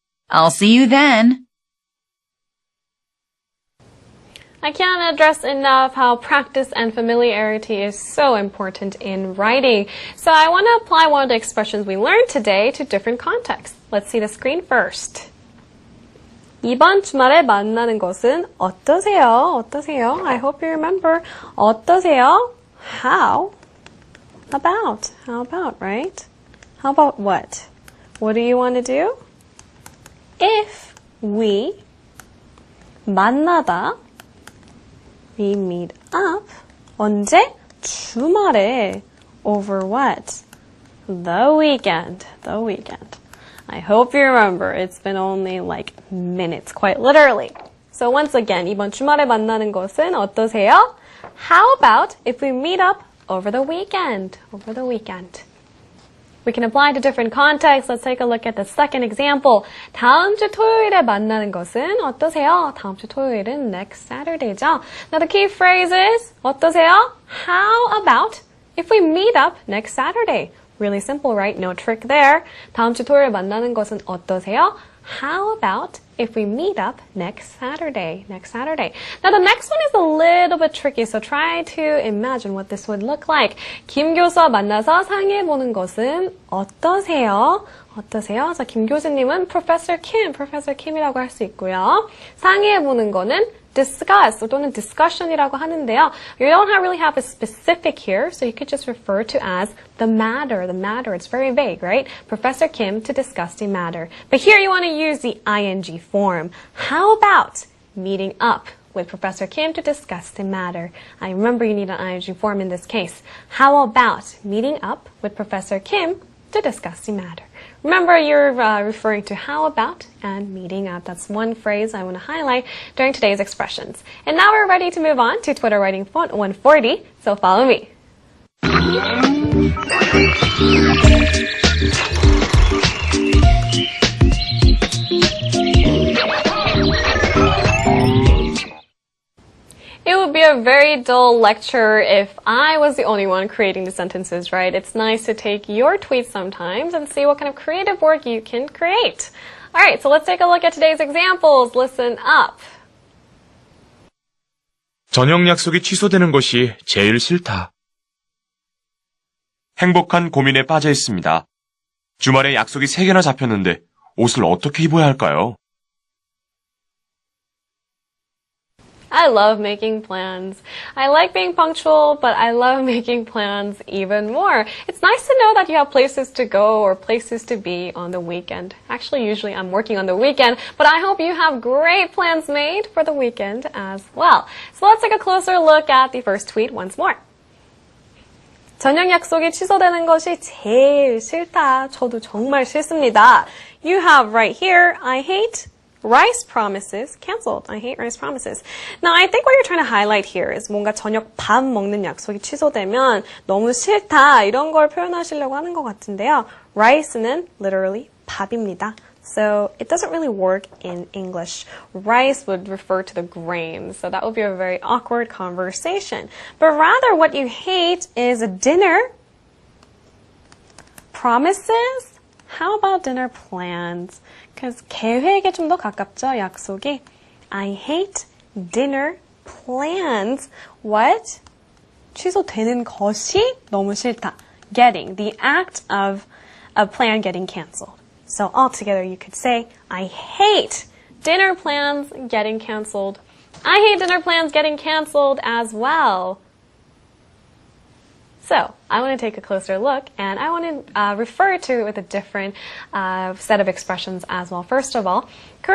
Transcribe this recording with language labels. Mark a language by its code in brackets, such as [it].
[en] I'll see you then. I can't address enough how practice and familiarity is so important in writing. So I want to apply one of the expressions we learned today to different contexts. Let's see the screen first. [ko] 이번 주말에 만나는 것은 어떠세요? 어떠세요? [en] I hope you remember. 어떠세요? How about? How about, right? How about what? What do you want to do? If we 만나다 we meet up. [ko] 언제? 주말에. [en] Over what? The weekend. The weekend. I hope you remember. It's been only like minutes, quite literally. So once again, [ko] 이번 주말에 만나는 것은 어떠세요? [en] How about if we meet up over the weekend? Over the weekend. We can apply to different contexts. Let's take a look at the second example. [ko] 다음 주 토요일에 만나는 것은 어떠세요? 다음 주 토요일은 next Saturday죠. [en] Now the key phrase is 어떠세요? How about if we meet up next Saturday? Really simple, right? No trick there. [ko] 다음 주 토요일에 만나는 것은 어떠세요? [en] How about if we meet up next Saturday? Next Saturday. Now the next one is a little bit tricky, so try to imagine what this would look like. [ko] 김 교수와 만나서 상의해보는 것은 어떠세요? 어떠세요? 자, 김 교수님은 Professor Kim이라고 할 수 있고요. 상의해보는 거는 discuss 또는 discussion이라고 하는데요. [en] You don't really have a specific here, so you could just refer to as the matter. The matter, it's very vague, right? Professor Kim to discuss the matter. But here you want to use the ing form. How about meeting up with Professor Kim to discuss the matter? I remember you need an ing form in this case. How about meeting up with Professor Kim to discuss the matter? Remember, you're referring to how about and meeting up. That's one phrase I want to highlight during today's expressions. And now we're ready to move on to Twitter Writing Font 140, so follow me. It would be a very dull lecture if I was the only one creating the sentences, right? It's nice to take your tweets sometimes and see what kind of creative work you can create. All right, so let's take a look at today's examples. Listen up. [ko] 저녁 약속이 취소되는 것이 제일 싫다. 행복한 고민에 빠져 있습니다. 주말에 약속이 3개나 잡혔는데 옷을 어떻게 입어야 할까요? [en] I love making plans. I like being punctual, but I love making plans even more. It's nice to know that you have places to go or places to be on the weekend. Actually, usually I'm working on the weekend, but I hope you have great plans made for the weekend as well. So let's take a closer look at the first tweet once more. [ko] 저녁 약속이 취소되는 것이 제일 싫다. 저도 정말 싫습니다. [en] You have right here, I hate rice promises canceled. I hate rice promises. Now, I think what you're trying to highlight here is [ko] 뭔가 저녁 밥 먹는 약속이 취소되면 너무 싫다 이런 걸 표현하시려고 하는 것 같은데요. Rice는 literally 밥입니다. [en] So it doesn't really work in English. Rice would refer to the grains, so that would be a very awkward conversation. But rather what you hate is a dinner, promises. How about dinner plans? [ko] Because 계획에 좀 더 가깝죠, 약속이. [en] I hate dinner plans. What? [ko] 취소되는 것이 너무 싫다. [en] Getting, the act of a plan getting canceled. So altogether you could say, I hate dinner plans getting canceled. I hate dinner plans getting canceled as well. So I want to take a closer look and I want to refer to it with a different set of expressions as well. First of all, Korean